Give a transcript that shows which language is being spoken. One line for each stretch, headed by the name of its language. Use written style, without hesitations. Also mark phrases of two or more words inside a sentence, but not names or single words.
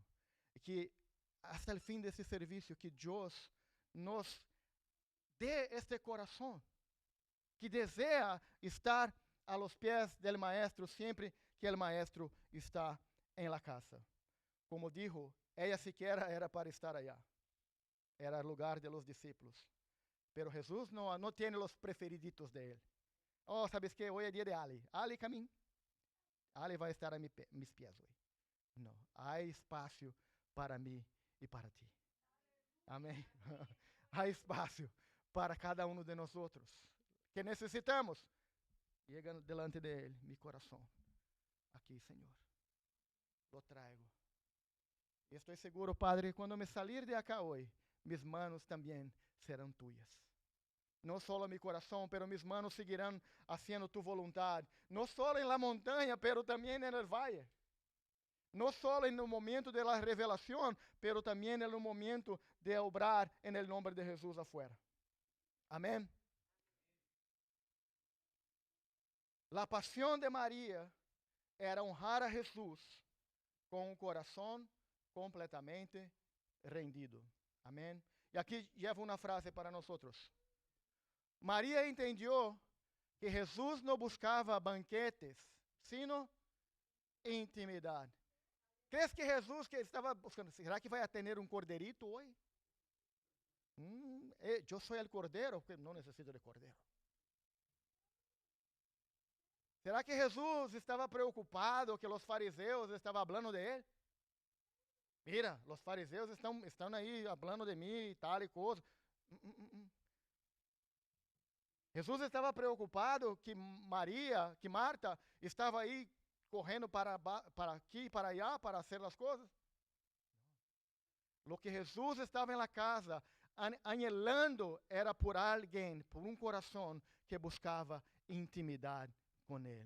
Spanish: Que hasta el fin de ese servicio, que Dios nos dé este corazón, que desea estar a los pies del maestro siempre que el maestro está en la casa. Como dijo, ella siquiera era para estar allá. Era el lugar de los discípulos. Pero Jesús no tiene los preferiditos de él. Oh, ¿sabes qué? Hoy es día de Ali. Ali, camina. Ali va a estar a mis pies hoy. No, hay espacio para mí y para ti.
Portuguese: Amém. Há espaço para cada um de nós outros. Que necessitamos?
Spanish: Chega delante
Portuguese: de Ele, meu coração. Aqui, Senhor.
Spanish: Lo traigo.
Portuguese: E estou seguro, Padre,
Spanish: quando me salir de acá
Portuguese: hoje,
Spanish: mis manos
Portuguese: também
Spanish: serão tuyas.
Portuguese: Não só meu coração, pero mis
Spanish: manos seguirán haciendo tu voluntad.
Portuguese: Não só
Spanish: em la montanha,
Portuguese: pero também
Spanish: en el valle.
Portuguese: Não só no momento
Spanish: de la revelación,
Portuguese: pero também no momento
Spanish: de obrar en el nombre de Jesús afuera.
Portuguese: Amém?
Spanish: La pasión de María era honrar a Jesús
Portuguese: com o coração completamente rendido. Amém? E
Spanish: aqui llevo
Portuguese: uma frase para nós. Maria entendeu que Jesus não buscava banquetes,
Spanish: sino intimidade. ¿Crees que Jesús que estaba buscando,
Portuguese: será que vai
Spanish: a tener un corderito hoy? Yo soy el cordero, porque no necesito de cordero. ¿Será que Jesús estaba preocupado que los fariseos estaban hablando de él? Mira, los fariseos están ahí hablando de mí y tal y cosa.
Portuguese: Jesús estava preocupado que Marta estava aí correndo para aqui e
Spanish: para allá
Portuguese: para fazer as coisas.
Spanish: Lo que
Portuguese: Jesus estava na casa anhelando era por alguém, por um coração que buscava intimidade com Ele.